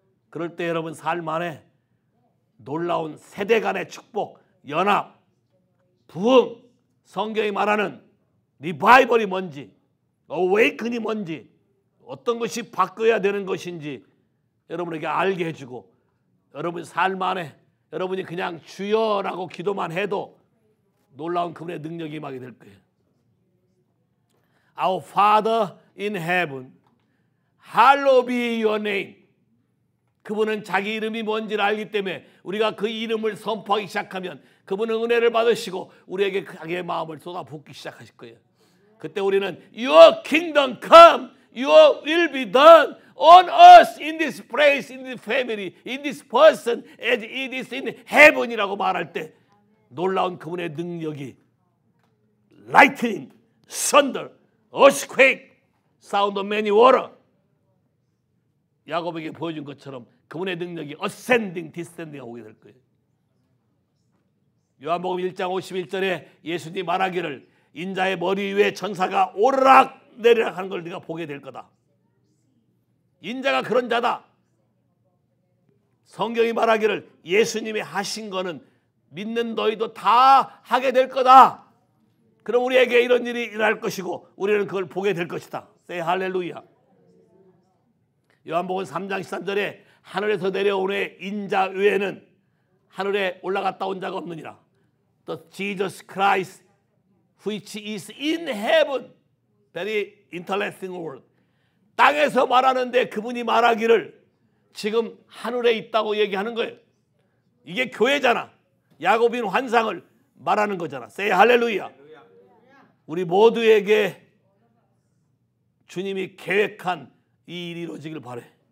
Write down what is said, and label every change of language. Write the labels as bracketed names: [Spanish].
[Korean] 그럴 때 여러분 삶 안에 놀라운 세대 간의 축복, 연합, 부흥, 성경이 말하는 리바이벌이 뭔지, 어웨이큰이 뭔지, 어떤 것이 바뀌어야 되는 것인지 여러분에게 알게 해주고 여러분 삶 안에 여러분이 그냥 주여라고 기도만 해도 놀라운 그분의 능력이 임하게 될 거예요. [English] Our Father in heaven, hallowed be your name. [Korean] 그분은 자기 이름이 뭔지를 알기 때문에 우리가 그 이름을 선포하기 시작하면 그분은 은혜를 받으시고 우리에게 자기의 마음을 쏟아붓기 시작하실 거예요. 그때 우리는 [English] Your kingdom come, Your will be done on us, in this place, in this family, in this person, as it is in heaven이라고 [Korean] 말할 때 놀라운 그분의 능력이 [English] lightning, thunder, earthquake, sound of many water [Korean] 야곱에게 보여준 것처럼 그분의 능력이 [English] ascending, descending [Korean] 오게 될 거예요. 요한복음 1장 51절에 예수님이 말하기를 인자의 머리 위에 천사가 오르락 내리락 하는 걸 네가 보게 될 거다. 인자가 그런 자다. 성경이 말하기를 예수님이 하신 거는 믿는 너희도 다 하게 될 거다. 그럼 우리에게 이런 일이 일어날 것이고 우리는 그걸 보게 될 것이다. Say 할렐루야. 요한복음 3장 13절에 하늘에서 내려온 인자 외에는 하늘에 올라갔다 온 자가 없느니라. [English] The Jesus Christ which is in heaven. Very interesting word. [Korean] 땅에서 말하는데 그분이 말하기를 지금 하늘에 있다고 얘기하는 거예요. 이게 교회잖아. 야곱인 환상을 말하는 거잖아. Say 할렐루야. 우리 모두에게 주님이 계획한 이 일이 이루어지길 바래.